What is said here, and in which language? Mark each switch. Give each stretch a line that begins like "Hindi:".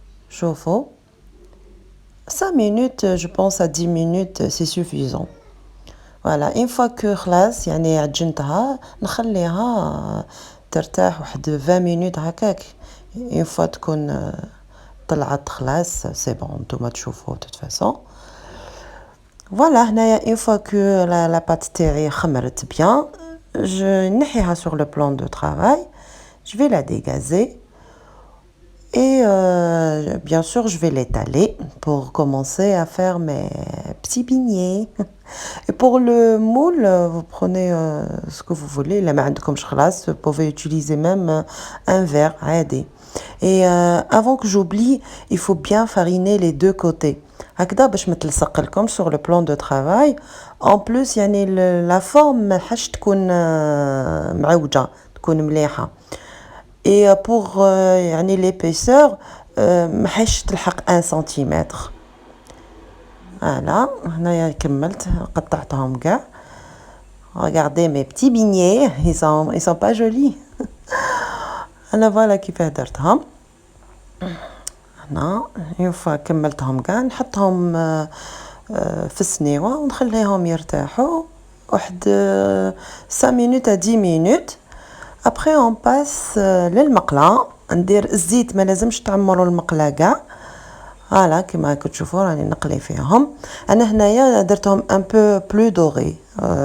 French: شوفوا 5 minutes, je pense à 10 minutes c'est suffisant. Voilà, une fois que
Arabic: خلاص عجنتها نخليها ترتاح واحد 20 minutes هكاك.
French: une fois
Arabic: تكون طلعت خلاص
French: c'est bon
Arabic: نتوما تشوفوا
French: de toute façon. Voilà, une fois que la pâte
Arabic: تاعي خمرت
French: bien, je نحيها sur le plan de travail, je vais la dégazer et bien sûr je vais l'étaler pour commencer à faire mes petits beignets. Et pour le moule, vous prenez ce que vous voulez, la
Arabic: ما عندكمش خلاص,
French: vous pouvez utiliser même un verre عادي. Et avant que j'oublie, il faut bien fariner les deux côtés.
Arabic: هكذا باش ما تلصق لكم sur le plan de travail.
French: En plus la forme
Arabic: ما حاش تكون معوجة, تكون مليحة.
French: Et pour l'épaisseur
Arabic: ما حاش تلحق 1 cm. Voilà, هنايا كملت قطعتهم كاع.
French: Regardez mes petits beignets, ils sont pas jolis.
Arabic: انا voilà كيفاه درتهم. هنا
French: une fois
Arabic: كملتهم كاع نحطهم في السنيوه ونخليهم يرتاحوا واحد 5 minutes à 10 minutes.
French: après on passe للمقله.
Arabic: ندير الزيت ما لازمش تعمروا المقله كاع. فوالا كما راكم تشوفوا راني نقلي فيهم. انا هنايا درتهم
French: un peu plus dorés.